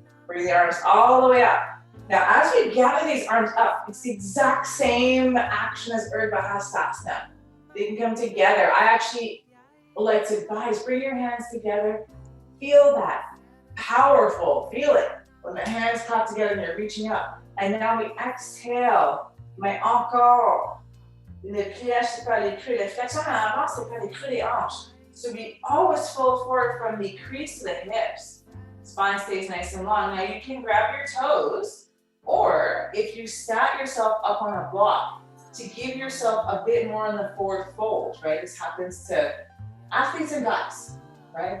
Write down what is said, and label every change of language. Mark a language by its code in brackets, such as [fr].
[en] Bring the arms all the way up. Now, as we gather these arms up, it's the exact same action as Urdhva Hastasana. They can come together. I actually like to advise, bring your hands together. Feel that powerful feeling when the hands clap together and you're reaching up. And now we exhale. [fr] Mais encore. Le pliage, c'est pas les creux. Les flexions en avant, c'est pas les creux des hanches. [en] So we always fold forward from the crease to the hips. Spine stays nice and long. Now you can grab your toes, or if you sat yourself up on a block, to give yourself a bit more in the forward fold, right? This happens to athletes and guys, right?